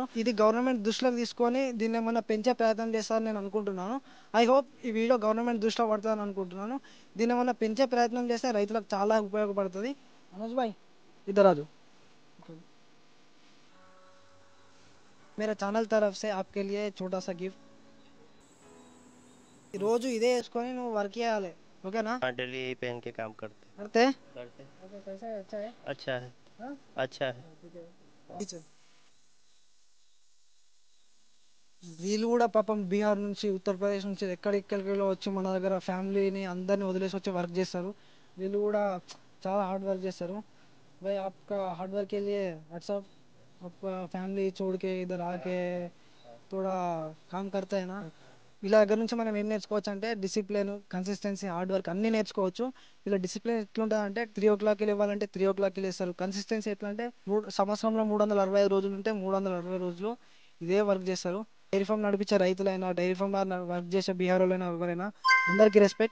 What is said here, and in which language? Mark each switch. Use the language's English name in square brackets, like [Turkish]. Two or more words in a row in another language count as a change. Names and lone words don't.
[Telugu] ఇది గవర్నమెంట్ దృష్టిలోకి తీసుకొని దీన్ని ఏమన్నా పెంచే ప్రయత్నం చేస్తారని నేను అనుకుంటున్నాను. [English] I hope [Telugu] ఈ వీడియో గవర్నమెంట్ దృష్టిలో పడుతుందని అనుకుంటున్నాను. దీన్ని ఏమన్నా పెంచే ప్రయత్నం చేస్తే రైతులకు చాలా ఉపయోగపడుతుంది. [Hindi] మనోజ్ భాయ్ ఇద్దరాజు मेरा ఛానల్ तरफ से आपके लिए छोटा सा गिफ्ट. [Telugu] రోజు ఇదే వేసుకొని నువ్వు వర్క్ చేయాలి, ఓకేనా? [Hindi] हाँ डेली यही पहन के काम करते करते करते कैसा है? अच्छा है. अच्छा है हाँ? अच्छा है [Telugu] వీళ్ళు కూడా పాపం బీహార్ నుంచి ఉత్తరప్రదేశ్ నుంచి ఎక్కడికెళ్ళి వచ్చి మన దగ్గర ఫ్యామిలీని అందరిని వదిలేసి వచ్చి వర్క్ చేస్తారు. వీళ్ళు కూడా చాలా [English] hard work [Telugu] చేస్తారు. [Hindi] भाई आपका [English] hard work [Hindi] के लिए व्हाट्सअप. आपका फैमिली छोड़ के इधर आके थोड़ा काम करता है ना. [Telugu] వీళ్ళ దగ్గర నుంచి మనం ఏం నేర్చుకోవచ్చు అంటే [English] discipline, consistency, hard work [Telugu] అన్నీ నేర్చుకోవచ్చు. వీళ్ళ డిసిప్లిన్ ఎట్లుంటుంది అంటే 3 o'clock ఇవ్వాలంటే 3 o'clock లేస్తారు. కన్సిస్టెన్సీ ఎట్లా అంటే సంవత్సరంలో 365 రోజులు ఉంటే 360 రోజులు ఇదే వర్క్ చేస్తారు. [English] dairy farm [Telugu] నడిపించే రైతులైనా, [English] dairy farm work [Telugu] చేసే బీహార్లైనా ఎవరైనా అందరికీ రెస్పెక్ట్.